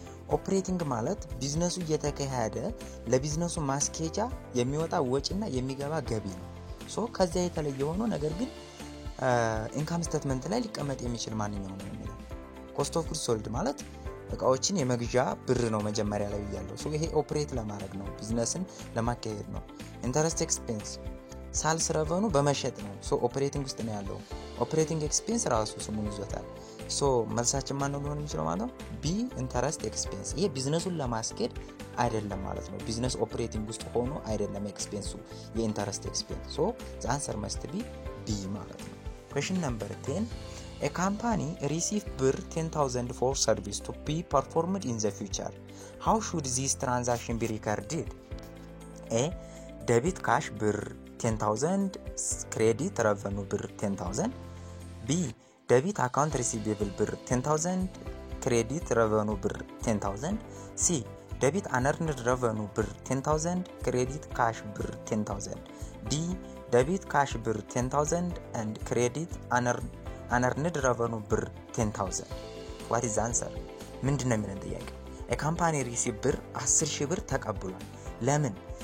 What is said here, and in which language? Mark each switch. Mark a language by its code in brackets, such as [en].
[am] ኦፕሬቲንግ ማለት ቢዝነሱ እየተካሄደ ለቢዝነሱ ማስኬጃ የሚወጣ ወጪና የሚገባ ገቢ ነው። ሶ ከዛ የተለየ ሆኖ ነገር ግን ኢንካም ስቴትመንት ላይ ሊቀመጥ የሚችል ማንኛው ነው የሚለው። ኮስት ኦፍ ጉድስ ሶልድ ማለት እቃዎችን የመግዣ ብር ነው መጀመሪያ ላይ ያለው። ሶ ይሄ ኦፕሬት ለማድረግ ነው፣ ቢዝነስን ለማካሄድ ነው። ኢንተረስት ኤክስፔንስ ሳልስ ረቨኑ በመሸጥ ነው። ሶ ኦፕሬቲንግ ውስጥ ነው ያለው። ኦፕሬቲንግ ኤክስፔንስ ራሱ ስሙን ይዞታል። ሶ መልሳችን ማን ነው ሊሆን የሚችለው ማለት ነው? ቢ ኢንተረስት ኤክስፔንስ። ይሄ ቢዝነሱን ለማስኬድ አይደለም ማለት ነው። ቢዝነስ ኦፕሬቲንግ ውስጥ ሆኖ አይደለም ኤክስፔንሱ የኢንተረስት ኤክስፔንስ። ሶ [en] the answer must be B [am] ማለት ነው። [en] question number 10. A company receive ብር 10,000 for service to be performed in the future. How should this transaction be recorded? A. debit cash ብር 10,000, credit revenue ብር 10,000. B. debit account receivable ብር 10,000, credit revenue ብር 10,000. C. debit unearned revenue ብር 10,000, credit cash ብር 10,000. D. debit cash ብር 10,000 and credit unearned revenue ብር 10,000. what is the answer? [am] ምንድነው የሚለን ጥያቄ? የካምፓኒ ሪሲቭ ብር 10,000 ብር ተቀብሏል። ለምን?